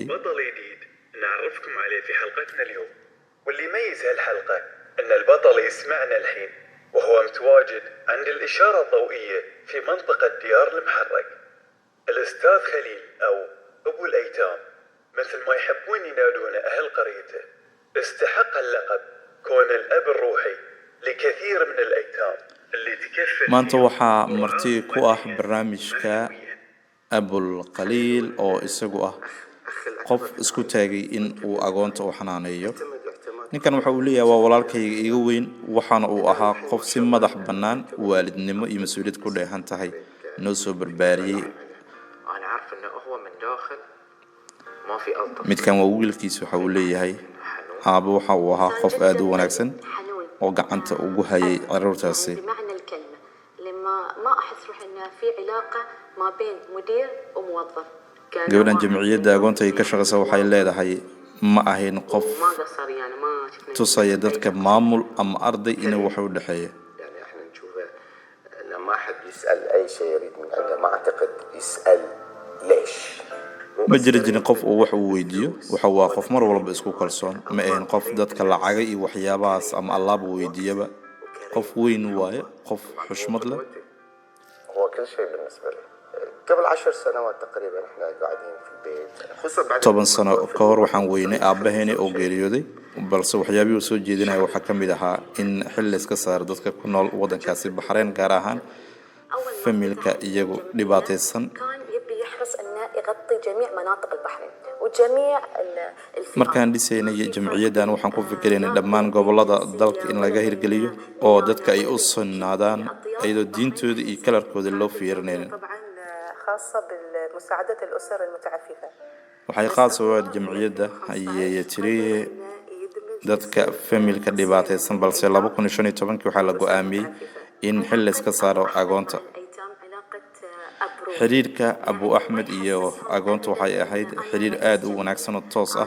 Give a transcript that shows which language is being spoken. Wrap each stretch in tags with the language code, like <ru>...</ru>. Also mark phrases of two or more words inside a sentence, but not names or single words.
<ar>بطل جديد نعرفكم عليه في حلقتنا اليوم، واللي يميز هالحلقة أن البطل يسمعنا الحين وهو متواجد عند الإشارة الضوئية في منطقة ديار المحرق. الأستاذ خليل أو أبو الأيتام مثل ما يحبون ينادونه أهل قريته، استحق اللقب كون الأب الروحي لكثير من الأيتام اللي تكفل</ar> <so>maanta waxaa marti ku ah barnaamijka Abul Qaliil oo isagu ah qof isku taagay in uu agoonta u xanaaneeyo ninkan waxa uu leeyahay waa walaalkayga iga weyn waxaana uu ahaa qof si madax bannaan waalidnimo iyo mas'uuliyad ku dheehan tahay noo soo barbaariyay</so> <ar>أنا عارف إنه هو من داخل ما في ألطف.</ar> <so>midkan waa wiilkiisa waxa uu leeyahay aabo waxa uu ahaa qof aad u wanaagsan oo gacanta ugu hayay carruurtaasi</so> <ar>بمعنى الكلمة لما ما أحس روح إن في علاقة ما بين مدير وموظف</ar> <so>gabadhan jamciyadda agoonta ay ka shaqeysa waxay leedahay ma ahayn qof</so> <ar>ما قصر يعني ما شفنا</ar> <so>tusaya dadka maamul ama arday inuu wax u dhaxeeyo</so> <ar>يعني إحنا نشوفه لما أحد يسأل أي شيء يريد من عنده ما أعتقد يسأل ليش.</ar> <so>ma jiri jirin qof uu wax uu weydiiyo waxa waa qof mar walba isku kalsoon ma ahayn qof dadka lacaga iyo waxyaabahaas ama allaab weydiiyaba qof weyn waaye qof xushmad leh</so> <ar>هو كل شيء بالنسبة له. قبل 10 سنوات تقريبا إحنا قاعدين في البيت، خصوصا بعد</ar> <so>10 sano ka hor waxaan weynay aabaheena oo geeriyooday balse waxyaabihii uu soo jeedinaya waxaa ka mid ahaa in xil iska saar dadka ku nool wadankaasi Bahrain gaar ahaan familka iyagu dhibaataysan</so> <ar>كان يبي يحرص أن يغطي جميع مناطق البحرين وجميع الفئات.</ar> <so>markaan dhisaynay jamciyaddan waxaan ku fikiraynay dhammaan gobollada dalka in laga hirgeliyo oo dadka ay u sinaadaan iyadoo diintooda iyo kalarkooda loo fiirinaynin.</so> <ar>طبعا خاصة بمساعدة الأسر المتعففة.</ar> <so>waxay qaas u ahayd jamciyadda ayay tiri dadka familka dhibaataysan, balse 2015 waxaa la go'aamiyey in xil la iska saaro agoonta. xiriirka Abu Axmed iyo agoonta waxay ahayd xiriir aad u wanaagsan oo toos ah.</so>